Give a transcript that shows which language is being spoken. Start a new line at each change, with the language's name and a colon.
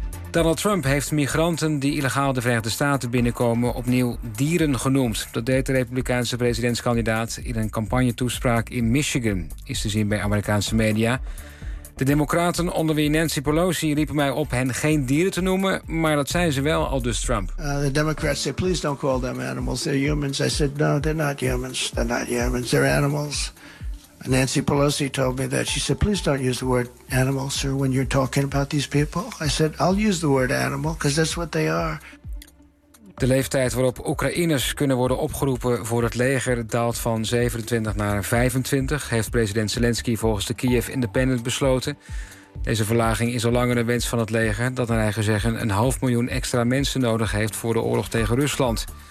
Dutch: Donald Trump heeft migranten die illegaal de Verenigde Staten binnenkomen opnieuw dieren genoemd. Dat deed de Republikeinse presidentskandidaat in een campagnetoespraak in Michigan, is te zien bij Amerikaanse media. De Democraten, onder wie Nancy Pelosi, riepen mij op hen geen dieren te noemen, maar dat zijn ze wel, aldus Trump.
English: The Democrats say, please don't call them animals, they're humans. I said, no, they're not humans, they're animals. Nancy Pelosi told me that. She said, please don't use the word animal, sir, when you're talking about these people. I said, I'll use the word animal, because that's what they are.
Dutch: De leeftijd waarop Oekraïners kunnen worden opgeroepen voor het leger daalt van 27 naar 25, heeft president Zelensky volgens de Kiev Independent besloten. Deze verlaging is al langer een wens van het leger, dat naar eigen zeggen een 500.000 extra mensen nodig heeft voor de oorlog tegen Rusland.